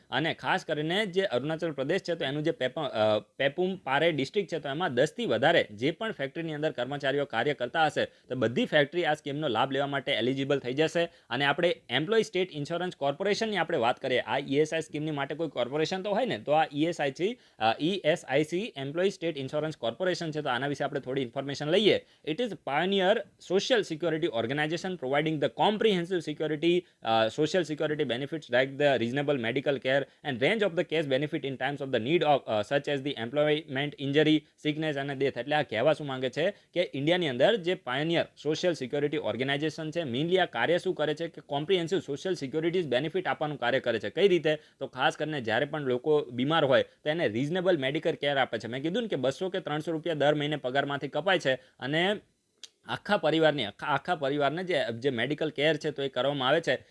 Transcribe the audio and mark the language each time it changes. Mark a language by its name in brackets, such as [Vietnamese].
[Gujarati] અને ખાસ કરીને જે અરુણાચલ પ્રદેશ છે તો એનું જે પેપુમ પારે ડિસ્ટ્રિક્ટ છે તો એમાં 10થી વધારે જે પણ ફેક્ટરીની અંદર કર્મચારીઓ કાર્ય કરતા હશે તો બધી ફેક્ટરી આ સ્કીમનો લાભ લેવા માટે એલિજિબલ થઈ જશે. અને આપણે એમ્પ્લોય સ્ટેટ ઇન્સ્યોરન્સ કોર્પોરેશનની આપણે વાત કરીએ, આ ઈએસઆઈ સ્કીમની માટે કોઈ કોર્પોરેશન તો હોય ને, તો આ ESIC employ state insurance corporation છે. તો આના વિશે આપણે થોડી ઇન્ફોર્મેશન લઈએ. [English] It is pioneer social security organisation providing the comprehensive security social security benefits like the reasonable medical care and range of the case benefit in times of the need of such as the employment injury, sickness and death. [Gujarati] એટલે આ કહેવા શું માંગે છે કે ઇન્ડિયાની અંદર જે પાયોનિયર સોશિયલ સિક્યોરિટી ઓર્ગેનાઇઝેશન છે, મેઇનલી આ કાર્ય શું કરે છે કે કોમ્પ્રિહેન્સિવ સોશિયલ સિક્યોરિટીઝ બેનિફિટ આપવાનું કાર્ય કરે છે. કઈ રીતે? તો ખાસ કરીને જ્યારે પણ લોકો બીમાર હોય તો એને રિઝનેબલ મેડિકલ કેર આપે છે. મેં કીધું ને કે 200 કે 300 રૂપિયા દર મહિને પગારમાંથી કપાય છે અને આખા પરિવારને જે મેડિકલ કેર છે તો એ કરવામાં આવે છે.